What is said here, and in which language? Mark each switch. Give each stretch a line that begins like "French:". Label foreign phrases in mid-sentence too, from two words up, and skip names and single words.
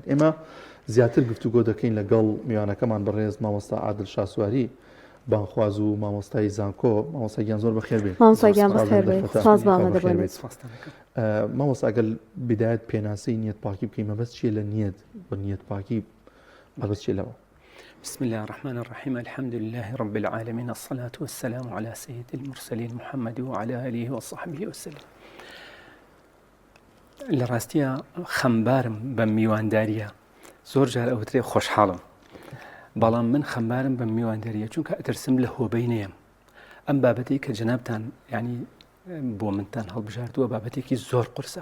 Central Kurdish: ئێمە زیاتر گفتوگۆ دەکەین لەگەڵ میوانەکەمان بەڕێز مامۆستا عادل شاسواری بانخواز و مامۆستای زانکۆ. مامۆستاگیان زۆر بەخێر بێت. مامۆستا ئەگەر بدایەت پێناسەی نیەت پاکی بکەین مەبەست چیە لە نیەت و نیەت پاکی مەبەست چیە لەوە؟
Arabic: بسم الله الرحمن الرحيم الحمد لله رب العالمين الصلاة والسلام على سيد المرسلين محمد وعلى آله وصحبه وسلم.
Kurdish: لراستيا خمبارم بميوانداريا
Central Kurdish: زۆر جار ئەوترێ خۆشحاڵم بەڵام من خەمبارم بە میوانداریە چونکە ئەترسم لە هۆبەینەیەم. ئەم بابەتی کە جەنابتان ینی بۆ منتان هەڵبژاردووە بابەتێکی زۆر قورسە.